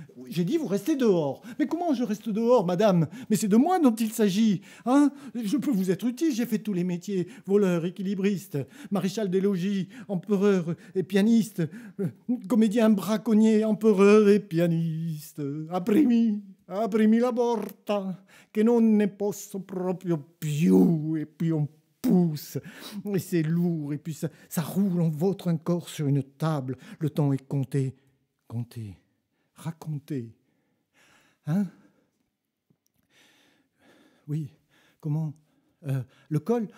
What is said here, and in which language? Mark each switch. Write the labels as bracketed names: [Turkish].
[French] J'ai dit, vous restez dehors. Mais comment je reste dehors, madame? Mais c'est de moi dont il s'agit. Hein? Je peux vous être utile, j'ai fait tous les métiers. Voleur, équilibriste, maréchal des logis, empereur et pianiste, comédien braconnier, empereur et pianiste. [Italian] Aprimi la porta, che non ne posso proprio più. [French] Et puis on pousse, et c'est lourd, et puis ça roule, on vautre encore sur une table. Le temps est compté. Compté. Raconter. Hein? Oui, comment? Le col?